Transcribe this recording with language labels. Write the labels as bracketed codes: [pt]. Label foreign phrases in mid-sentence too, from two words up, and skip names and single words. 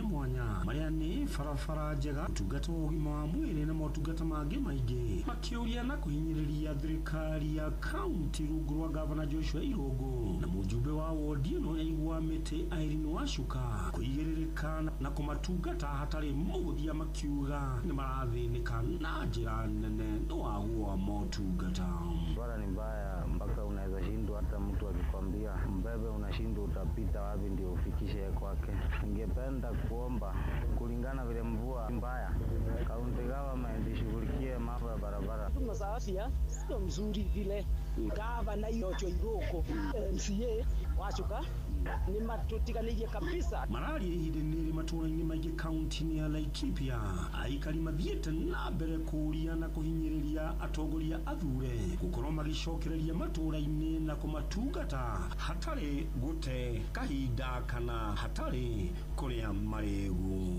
[ki] mwanya marĩa nĩ barabara njega, ũtungata wa ũgima wa mwĩrĩ na motungata mangĩ maingĩ, makĩũria na kũhinyĩrĩria thirikari ya kaunti rungu rwa gavana Joshua Irũngũ na mũjumbe wa wodi ĩno ya Iguamĩte Washuka kũigĩrĩrĩka na kũmatungata hatarĩ mũthia, makiuga nĩ marathĩnĩka na njĩra nene nĩ wagu wa motungata. [sw] Bara ni mbaya mpaka unaweza shindwa, hata mtu akikwambia mbebe unashindwa utapita wapi ndio ufikishe kwake. Ningependa kuomba kulingana vile mvua mbaya, kaunti government ishughulikie mambo ya barabara. Tuna za afya sio mzuri vile gavana Joshua Irũngũ MCA Washuka [ki] ni matutiganĩirie [sw] kabisa. [ki] Malaria ihinda-inĩ matũra-inĩ maingĩ kaunti-inĩ ya Laikipia, aikari mathiĩte na mbere kũria na kũhinyĩrĩria atongoria athure gũkorwo magĩcokereria matũra-inĩ na kũmatungata hatarĩ gũte kahinda kana hatarĩ kũrĩa marĩgu.